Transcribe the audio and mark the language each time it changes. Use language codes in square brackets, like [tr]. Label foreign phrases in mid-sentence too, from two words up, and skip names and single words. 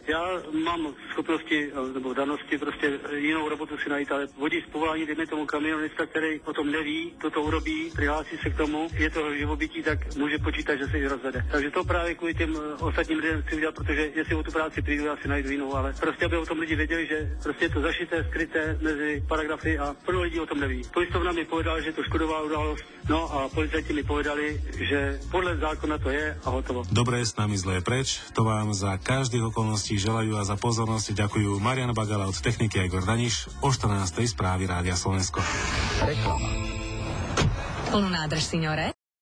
[cs] Já mám schopnosti nebo danosti prostě jinou robotu si najít, ale vodič z povolání, dejme tomu kamionista, který o tom neví, toto urobí, přihlásí se k tomu, je to živobytí, tak může počítat, že se ji rozvede. Takže to právě kvůli těm ostatním lidem chci udělat, protože jestli o tu práci přijdu, já si najdu jinou, ale prostě aby o tom lidi věděli, že prostě je to zašité, skryté mezi paragrafy a plno lidí o tom neví. Polistovna [sk] mi povedala, [cs] že je to škodová událost, [sk] no a policajti mi povedali, [cs] že podle zákona to je a hotovo. [sk] Dobré, s nami zlé preč, to vám za každých okolností želajú a za pozornosť ďakujú Marian Bagala od techniky a Igor Daniš o 14. správy Rádia Slovensko. Reklama. Plnú nádrž, signore?